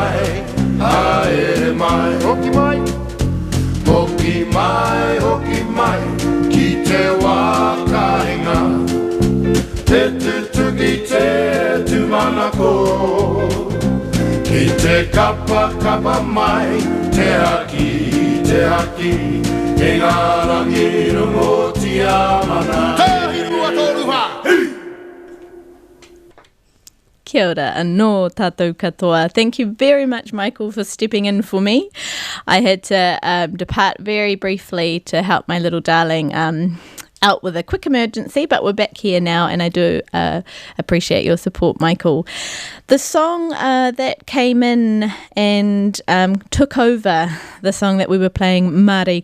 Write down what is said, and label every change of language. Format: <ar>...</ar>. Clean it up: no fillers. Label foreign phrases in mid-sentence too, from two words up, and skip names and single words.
<mi>mai Hoki mai Ki te wakainga Te tutuki te tumanako Ki te kapa mai Te haki E ngā rangi rongo tia mana Kia ora, anō tātou katoa.</mi> <en>Thank you very much, Michael, for stepping in for me. I had to depart very briefly to help my little darling out with a quick emergency, but we're back here now, and I do appreciate your support, Michael. The song that came in and took over the song that we were playing, Māori</en>